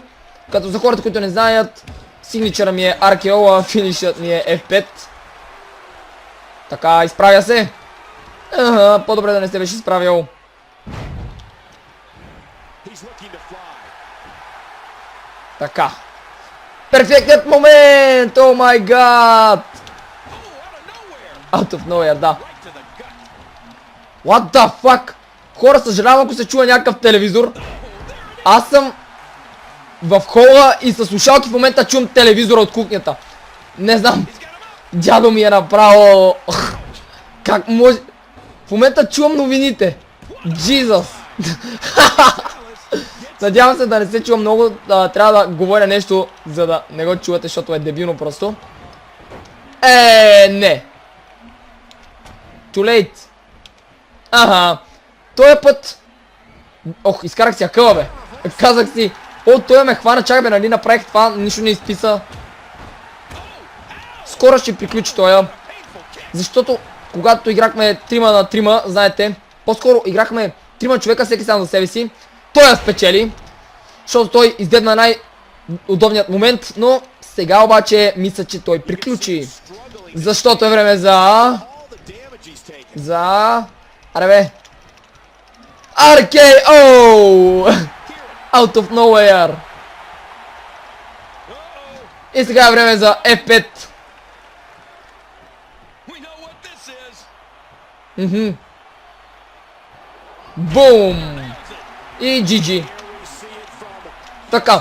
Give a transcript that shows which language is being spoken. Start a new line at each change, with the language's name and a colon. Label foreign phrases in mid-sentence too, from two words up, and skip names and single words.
Bulgarian: Като за хората, които не знаят, сигничъра ми е RKO, а финишът ми е F5. Така, изправя се. По-добре да не се беше изправил. Така. Перфектният момент!
English: Oh my god! Out of nowhere, да. What the fuck?
Bulgarian: Хора, съжалявам ако се чува някакъв телевизор. Аз съм в хола и със слушалки в момента чувам телевизора от кухнята. Не знам. Дядо ми е направо... Как може... В момента чувам новините. Jesus. Надявам се да не се чува много. Трябва да говоря нещо, за да не го чувате, защото е дебилно просто. Не.
English: Too late.
Bulgarian: Аха. Този път... Ох, изкарах си акъла, бе. Казах си... О, той ме хвана, чакай бе, нали направих това, нищо не изписа. Скоро ще приключи тоя. Защото когато играхме 3 на 3, знаете, по-скоро играхме 3 човека, всеки сам за себе си. Той я спечели, защото той издебна най-удобният момент, но сега обаче мисля, че той приключи. Защото е време за... Аре бе.
English: RKO! Out of nowhere.
Bulgarian: И сега е време за F5. Бум! И GG. Така.